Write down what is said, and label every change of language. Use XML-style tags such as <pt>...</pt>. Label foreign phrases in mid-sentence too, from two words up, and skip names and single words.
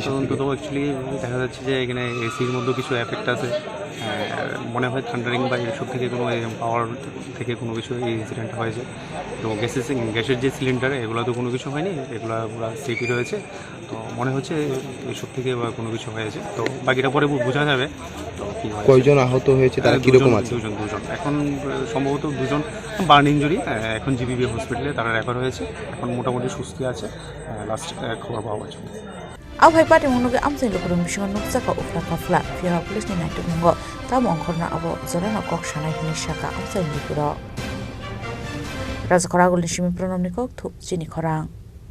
<bn>তদন্ত তো অ্যাকচুয়ালি দেখা যাচ্ছে যে এখানে এসির মধ্যে কিছু এফেক্ট আছে মনে হয় থান্ডারিং বা এইসব থেকে কোনো পাওয়ার থেকে কোনো কিছু এই ইনসিডেন্ট হয়েছে তো গ্যাসের যে সিলিন্ডার এগুলো তো কোনো কিছু হয়নি এগুলো পুরো সিটি রয়েছে তো মনে হচ্ছে এইসব থেকে বা কোনো কিছু হয়েছে তো বাকিটা পরে বোঝা যাবে তো কী হয় কয়জন আহত হয়েছে তারা কীরকম আছে দুজন এখন সম্ভবত দুজন</bn> <en>burn injury</en> <bn>এখন জিবিবি হসপিটালে তারা রেফার হয়েছে এখন মোটামুটি সুস্থ আছে লাস্ট খবর পাওয়া গেছে</bn> <trp>Awhai pati monoge amsai lukurung bisingo nukjaka ufla kafla Fiara police ni naituk nungo tamo angkorna abo zorana kok sanai hini saka amsai lukuro Raja Koragul ni Shimi Pronom ni kok thuk chini khorang</trp>